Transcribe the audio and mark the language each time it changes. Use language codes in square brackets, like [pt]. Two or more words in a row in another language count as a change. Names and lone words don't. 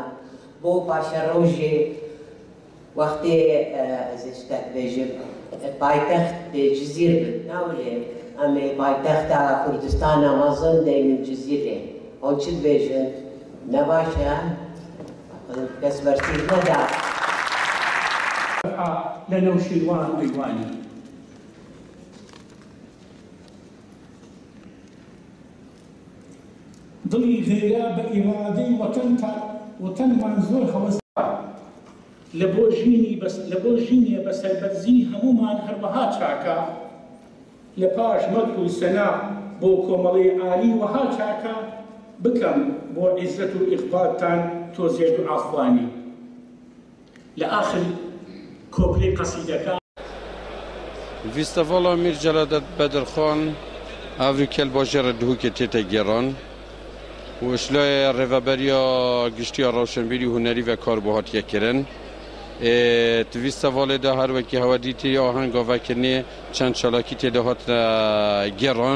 [ku] Bo paşa rojê wextê ez ê tiştek bêjim paytext dê Cizîr bin. Newlê em ê paytexta Kurdistana mezin dey min Cizîrê. Hûn çi dibêjin? Ne baş e? Kes bersîv neda. [ckb] لە نەوشیروان ئەیوانی. دڵی غێرا بە ئیرادەی وەتەنمان زۆر هەوەستا لە بۆ ژینێ بە سەربەرزی هەمومان هەروەها چاکە لە پاش مەدح و سەنا بۆ کۆمەڵەی عالی وەها چاکە بکەم بۆ عیزەت و ئیقبالتان تۆزێت و ئاخوانی. لە ئاخر کۆپلەی قەسیدەکە [ku] Fîstevala Mîr Celadet Bedirxan Evrîkel bajêra Duhokê tête geran û işlaya rêveberiya giştiya rawşenbîrî hunerî ve kar bo hatiye kirin. Di fîstevalê de her wekî hewedîtî ahenga vekirinê çend çalakî têde hatine geran.